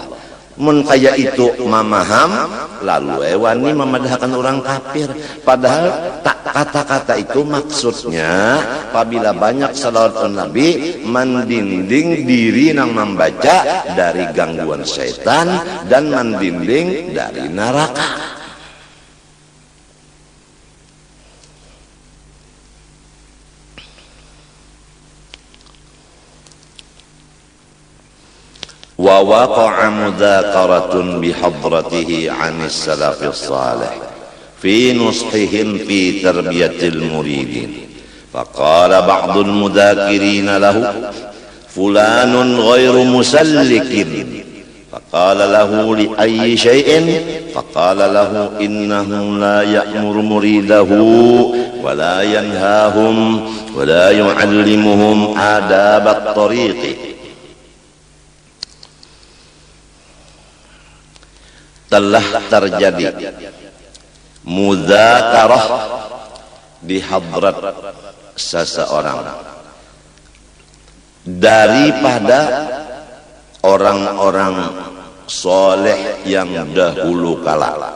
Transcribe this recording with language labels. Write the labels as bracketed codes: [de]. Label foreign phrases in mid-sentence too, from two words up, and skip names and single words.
[bjn] Mun kaya itu memaham lalu wani memadahkan orang kafir. Padahal tak kata-kata itu maksudnya apabila banyak salawat Nabi mendinding diri nang membaca dari gangguan syaitan dan mendinding dari neraka. [ar] ووقع مذاكرة بحضرته عن السلف الصالح في نصحهم في تربية المريدين. فقال بعض المذاكرين له فلان غير مسلك فقال له لأي شيء فقال له إنه لا يأمر مريده ولا ينهاهم ولا يعلمهم آداب الطريق. [id] Telah terjadi mudzakarah di hadrat seseorang daripada orang-orang soleh yang dahulu kala.